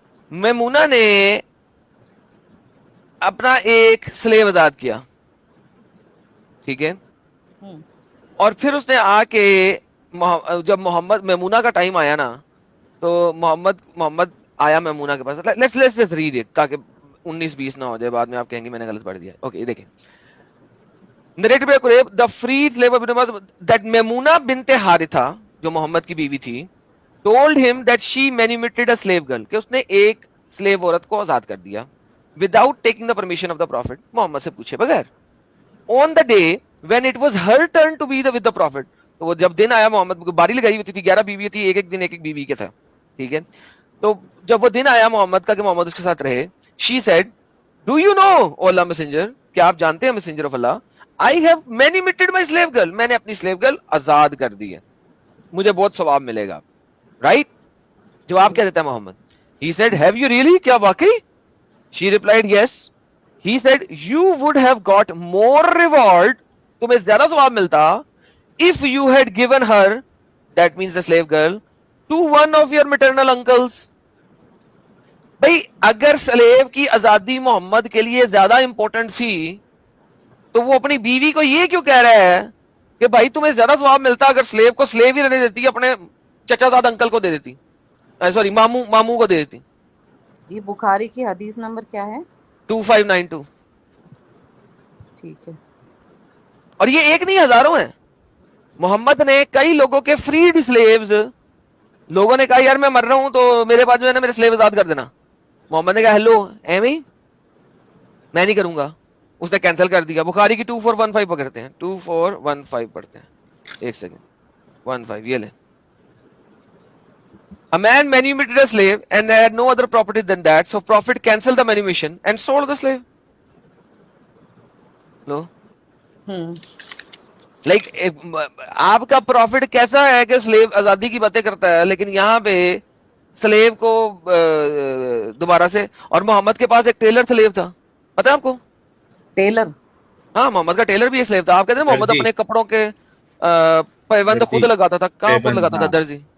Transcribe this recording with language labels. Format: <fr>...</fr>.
<ur>میمونہ نے اپنا ایک سلیو آزاد کیا, ٹھیک ہے, اور پھر اس نے آ کے جب محمد میمونہ کا ٹائم آیا نا, تو محمد آیا میمونہ کے پاس.</ur> <en>let's just read it</en> <ur>تاکہ 19-20 نہ ہو جائے بعد میں آپ کہیں گے میں نے غلط پڑھ دیا. اوکے دیکھیں,</ur> <en>narrated by Qurayb, the freed slave of that Maimuna bint Haritha,</en> <ur>جو محمد کی بیوی تھی,</ur> <en>told him that she manumitted a slave girl,</en> <ur>کہ اس نے ایک سلیو عورت کو آزاد کر دیا</ur> <en>without taking the permission of the prophet,</en> <ur>محمد سے پوچھے بغیر.</ur> <en>On the day when it was her turn to be with the prophet,</en> <ur>تو وہ جب دن آیا, محمد کو باری لگائی ہوئی تھی, 11 بیوی تھی, ایک دن ایک بیوی کے تھا, ٹھیک ہے. تو جب وہ دن آیا محمد کا کہ محمد اس کے ساتھ رہے,</ur> <en>she said, do you know O Allah messenger,</en> <ur>کہ آپ جانتے ہیں</ur> <en>messenger of Allah, I have manumitted my slave girl,</en> <ur>میں نے اپنی slave girl آزاد کر دی ہے, مجھے بہت ثواب ملے گا, right. جواب کیا دیتا ہے محمد,</ur> <en>he said, have you really,</en> <ur>کیا واقعی.</ur> <en>she replied, yes. he said, you would have got more reward,</en> <ur>تمہیں زیادہ ثواب ملتا,</ur> <en>if you had given her, that means the slave girl, to one of your maternal uncles.</en> <ur>بھئی اگر sleeve کی آزادی محمد کے لیے زیادہ امپورٹنٹ تھی تو وہ اپنی بیوی کو یہ کیوں کہہ رہا ہے کہ بھائی تمہیں زیادہ ثواب ملتا اگر سلیو کو سلیو ہی رہنے دیتی, اپنے چچا زاد انکل کو دے دیتی, سوری ماموں کو دے دیتی. یہ بخاری کی حدیث نمبر کیا ہے؟ 2592. ٹھیک ہے. اور یہ ایک نہیں, ہزاروں ہیں. محمد نے کئی لوگوں کے فریڈ سلیوز, لوگوں نے کہا یار میں مر رہا ہوں تو میرے بعد جو ہے نا میرے سلیو آزاد کر دینا. محمد نے کہا ہیلو ایمی, میں نہیں کروں گا, اس نے کینسل کر دیا. بخاری کی 2415 پکڑتے ہیں, 2415 پڑھتے ہیں, ایک سیکنڈ. 1:5 یہ لیں.</ur> <en>A man manumitted a slave and had no other property than that, so Prophet cancelled the manumission and sold the slave. No.</en> <ur>Like آپ کا پروفٹ کیسا ہے کہ سلیو آزادی کی باتیں کرتا ہے, لیکن یہاں پہ سلیو کو دوبارہ سے, اور محمد کے پاس ایک ٹیلر سلیو تھا, پتا ہے آپ کو؟ ٹیلر, ہاں محمد کا ٹیلر بھی ایک سلیو تھا. آپ کہتے ہیں محمد اپنے کپڑوں کے پیوند خود لگاتا تھا, کہاں خود لگاتا تھا؟ درزی.</ur>